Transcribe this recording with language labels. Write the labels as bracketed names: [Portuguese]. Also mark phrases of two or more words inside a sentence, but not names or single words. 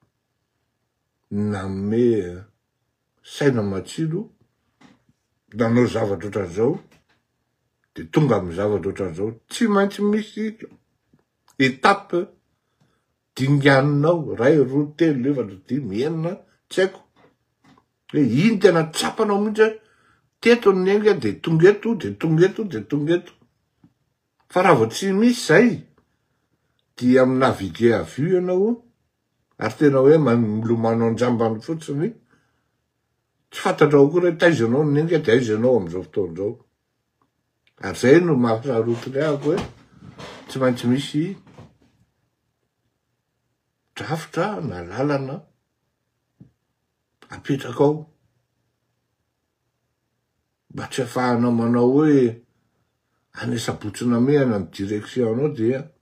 [Malagasy] nanome saina matsilo, nanao zavatra ohatran'izao, de tonga amy zavatra ohatran'izao tsy maintsy misy etape dinganinao ray roa telo efatra dimy enina tsy haiko hoe iny tena tsapanao mihitsy teto ny enga de tongeto de tongeto de tongeto fa raha vao tsy misy zay dia amy [French] navigue à vue [Malagasy] ianao ary tena hoe milomano anjambany fotsiny tsy fantatrao koa hoe taizanao ny enga de aizanao am'izao fotoan'izao ary zay no mahasarotiny ahako hoe tsy maintsy misy drafitra na lalana apetraka ao mba tsy ahafahanao manao hoe anesabotsina mehana ny direction anao dia